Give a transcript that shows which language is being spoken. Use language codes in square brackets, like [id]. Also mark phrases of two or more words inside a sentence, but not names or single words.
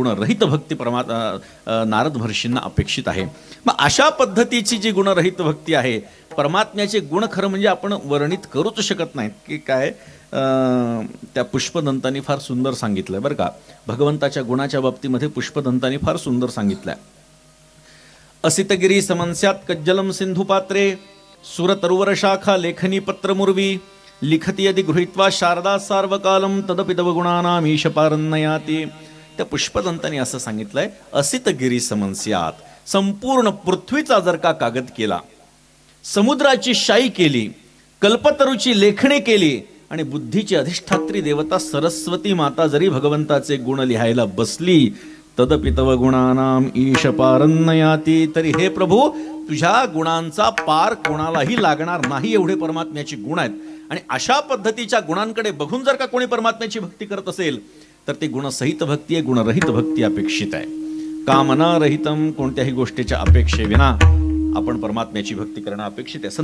[mr] गुणरहित भक्ती नारद महर्षींना अपेक्षित आहे. मग अशा पद्धतीची जी गुणरहित भक्ती आहे, परमात्म्याचे गुण खरं म्हणजे आपण वर्णित करूच शकत नाहीत की काय. त्या पुष्पदंतांनी फार सुंदर सांगितलंय बरं का. भगवंताच्या गुणाच्या बाबतीमध्ये पुष्पदंतांनी फार सुंदर सांगितलंय. [sa] असितगिरी समन्स्यात कज्जलम सिंधू पात्रे सुरतरुवर शाखा लेखनी पत्र मुर्वी लिखती यदि गृहीत्वा शारदा सार्वकालम तदपि तव गुणानाम ईश पारन्नयाति. [mr] त्या पुष्पदंतांनी असं सांगितलंय [sa] असितगिरी समन्स्यात, [mr] संपूर्ण पृथ्वीचा जर का कागद केला, समुद्राची शाई केली, कल्पतरूची लेखणी केली आणि बुद्धीची अधिष्ठात्री देवता सरस्वती माता जरी भगवंताचे गुण लिहायला बसली [sa] तदपि तव गुणानाम ईश पारन्नयाति, [mr] तरी हे प्रभू तुझ्या गुणांचा पार कोणालाही लागणार नाही एवढे परमात्म्याचे गुण आहेत. आणि अशा पद्धतीच्या गुणांकडे बघून जर का कोणी परमात्म्याची भक्ती करत असेल तर ती गुणसहित भक्ती आहे. गुणरहित भक्ती अपेक्षित आहे. कामनारहितम, कोणत्याही गोष्टीच्या अपेक्षेविना आपण परमात्म्याची भक्ती करणं अपेक्षित आहे.